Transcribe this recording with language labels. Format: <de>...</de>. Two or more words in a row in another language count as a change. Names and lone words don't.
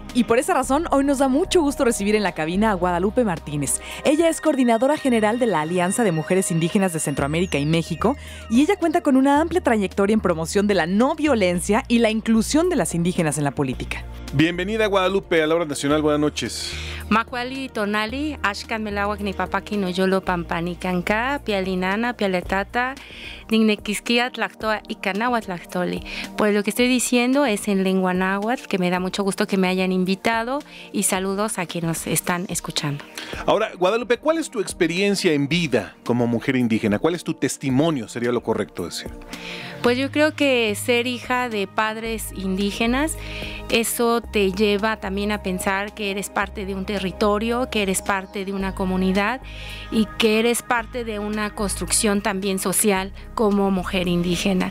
<es>Y por esa razón hoy nos da mucho gusto recibir en la cabina a Guadalupe Martínez. Ella es coordinadora general de la Alianza de Mujeres Indígenas de Centroamérica y México y ella cuenta con una amplia trayectoria en promoción de la no violencia y la inclusión de las indígenas en la política. Bienvenida, Guadalupe, a la Hora Nacional. Buenas noches.</es> <nah>Macuali tonali, ashkan melawak ni papaki no yolo pampanicanca, pialinana, pialetata, dignequisquia tlactoa y canahuat tlactoli.</nah> <es>Pues lo que estoy diciendo es en lengua náhuatl, que me da mucho gusto que me hayan invitado y saludos a quienes nos están escuchando. Ahora, Guadalupe, ¿cuál es tu experiencia en vida como mujer indígena? ¿Cuál es tu testimonio? Sería lo correcto decir. Pues yo creo que ser hija de padres indígenas, eso te lleva también a pensar que eres parte de un territorio, que eres parte de una comunidad y que eres parte de una construcción también social como mujer indígena.</es>